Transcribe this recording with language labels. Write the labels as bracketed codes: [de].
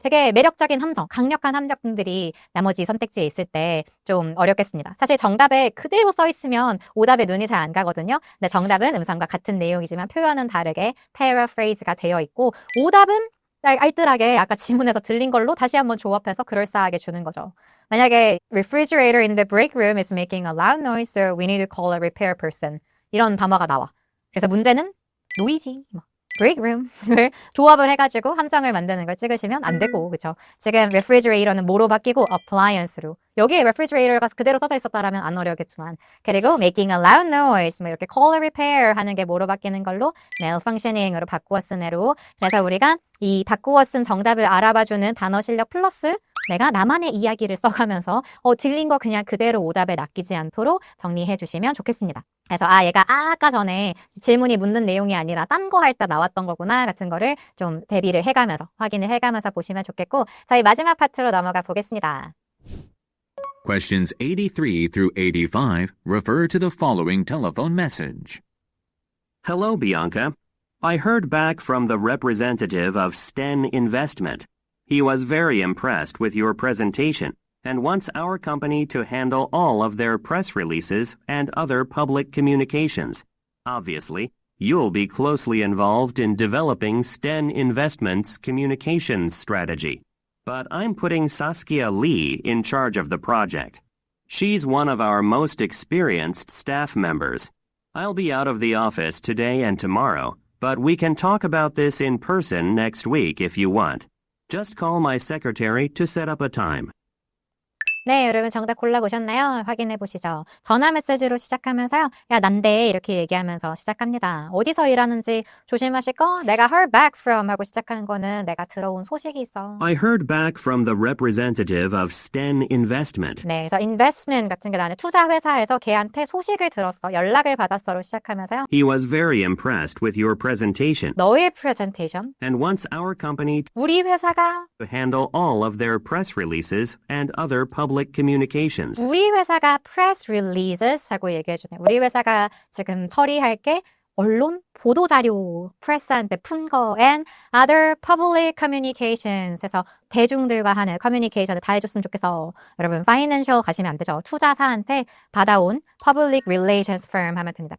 [ko] 되게 매력적인 함정, 강력한 함정들이 나머지 선택지에 있을 때 좀 어렵겠습니다. 사실 정답에 그대로 써 있으면 오답에 눈이 잘 안 가거든요. 근데 정답은 음성과 같은 내용이지만 표현은 다르게 paraphrase가 되어 있고 오답은 알뜰하게 아까 지문에서 들린 걸로 다시 한번 조합해서 그럴싸하게 주는 거죠. 만약에 [en] refrigerator in the break room is making a loud noise, so we need to call a repair person. [ko] 이런 단어가 나와. 그래서 문제는 noisy, break room을 조합을 해가지고 함정을 만드는 걸 찍으시면 안 되고, 그쵸? 지금 refrigerator는 뭐로 바뀌고 appliance로. 여기에 refrigerator가 그대로 써져 있었다라면 안 어려웠겠지만. 그리고 [en] making a loud noise, [ko] 이렇게 [en] call a repair [ko] 하는 게 뭐로 바뀌는 걸로 malfunctioning으로 바꾸어 쓴 애로. 그래서 우리가 이 바꾸어 쓴 정답을 알아봐주는 단어 실력 플러스 내가 나만의 이야기를 써가면서 들린 거 그냥 그대로 오답에 낚이지 않도록 정리해 주시면 좋겠습니다. 그래서 얘가 아까 전에 질문이 묻는 내용이 아니라 딴 거 할 때 나왔던 거구나 같은 거를 좀 대비를 해가면서 확인을 해가면서 보시면 좋겠고 저희 마지막 파트로 넘어가 보겠습니다. [en] Questions 83 through 85 refer to the following telephone message. Hello, Bianca. I heard back from the representative of Sten Investment. He was very impressed with your presentation and wants our company to handle all of their press releases and other public communications. Obviously, you'll be closely involved in developing Sten Investment's communications strategy. But I'm putting Saskia Lee in charge of the project. She's one of our most experienced staff members. I'll be out of the office today and tomorrow, but we can talk about this in person next week if you want. Just call my secretary to set up a time. [ko] 네, 여러분 정답 골라보셨나요? 확인해 보시죠. 전화 메시지로 시작하면서요. 야, 난데 이렇게 얘기하면서 시작합니다. 어디서 일하는지 조심하실 거. 내가 [en] heard back from [ko] 하고 시작하는 거는 내가 들어온 소식이 있어. I heard back from the representative of Sten Investment. 네, 그래서 investment 같은 게 나는 투자 회사에서 걔한테 소식을 들었어. 연락을 받았어로 시작하면서요. [en] He was very impressed with your presentation [ko] 너의 presentation. [en] and wants our company [ko] 우리 회사가 [en] to handle all of their press releases and other public public communications. [ko] 우리 회사가 press releases 하고 얘기해주네요. 우리 회사가 지금 처리할 게 언론 보도자료 프레스한테 푼 거 [en] and other public communications [ko] 해서 대중들과 하는 커뮤니케이션을 다 해줬으면 좋겠어. 여러분 financial 가시면 안 되죠. 투자사한테 받아온 [en] public relations firm [ko] 하면 됩니다.